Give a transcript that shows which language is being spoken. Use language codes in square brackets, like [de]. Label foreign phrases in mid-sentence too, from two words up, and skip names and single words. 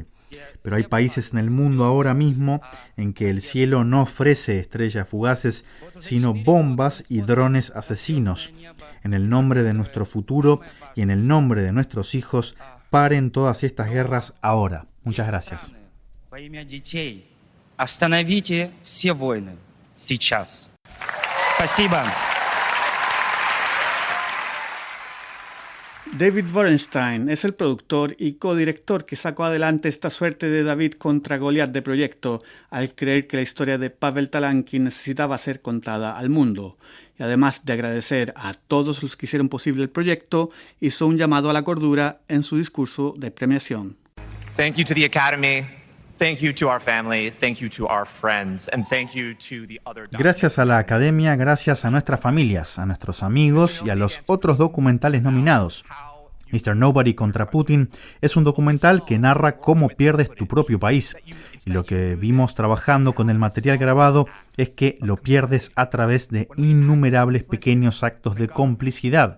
[es] Pero hay países en el mundo ahora mismo en que el cielo no ofrece estrellas fugaces, sino bombas y drones asesinos. En el nombre de nuestro futuro y en el nombre de nuestros hijos, paren todas estas guerras ahora. Muchas gracias. [ru] Остановите все войны сейчас. Спасибо. [es] David Borenstein es el productor y codirector que sacó adelante esta suerte de David contra Goliat de proyecto, al creer que la historia de Pavel Talankin necesitaba ser contada al mundo. Y además de agradecer a todos los que hicieron posible el proyecto, hizo un llamado a la cordura en su discurso de premiación. [en] Thank you to the Academy. Thank you to our family, thank you to our friends, and thank you to the other. [es] Gracias a la Academia, gracias a nuestras familias, a nuestros amigos y a los otros documentales nominados. Mr. Nobody contra Putin es un documental que narra cómo pierdes tu propio país. Y lo que vimos trabajando con el material grabado es que lo pierdes a través de innumerables pequeños actos de complicidad.